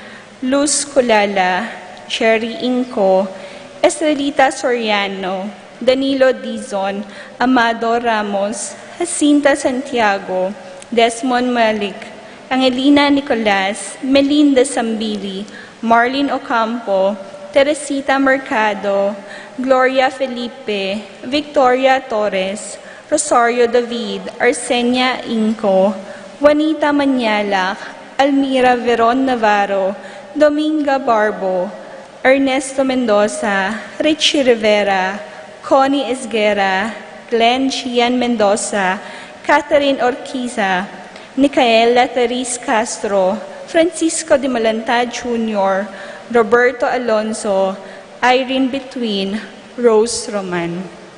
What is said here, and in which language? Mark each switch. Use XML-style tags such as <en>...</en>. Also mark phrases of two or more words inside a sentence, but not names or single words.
<tl>Luz Culala, Cherry Inco, Estrelita Soriano, Danilo Dizon, Amado Ramos, Jacinta Santiago, Desmond Malik, Angelina Nicolas, Melinda Sambili, Marlene Ocampo, Teresita Mercado, Gloria Felipe, Victoria Torres, Rosario David, Arsenia Inco, Juanita Manialac, Almira Veron Navarro, Dominga Barbo, Ernesto Mendoza, Richie Rivera, Connie Esguera, Glenn Gian Mendoza, Catherine Orquiza, Nicaela Teres Castro, Francisco de Malanta Jr., Roberto Alonso, Irene Between, Rose Roman.</tl>